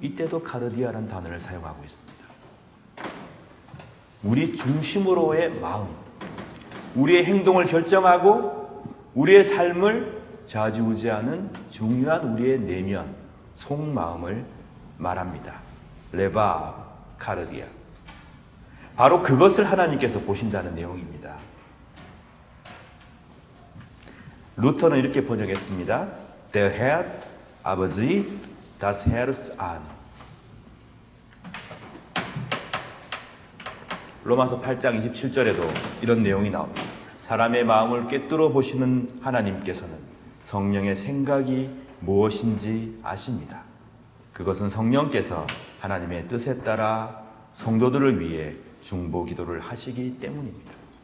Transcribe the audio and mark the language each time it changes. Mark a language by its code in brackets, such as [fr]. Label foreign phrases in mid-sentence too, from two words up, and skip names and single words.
[ko] 이때도 카르디아라는 단어를 사용하고 있습니다. 우리 중심으로의 마음, 우리의 행동을 결정하고 우리의 삶을 좌지우지하는 중요한 우리의 내면, 속마음을 말합니다. 레바 카르디아. 바로 그것을 하나님께서 보신다는 내용입니다. 루터는 이렇게 번역했습니다. [de] Der Herr aber sieht das Herz an. [ko] 로마서 8장 27절에도 이런 내용이 나옵니다. 사람의 마음을 꿰뚫어 보시는 하나님께서는 성령의 생각이 무엇인지 아십니다. 그것은 성령께서 하나님의 뜻에 따라 성도들을 위해 중보 기도를 하시기 때문입니다.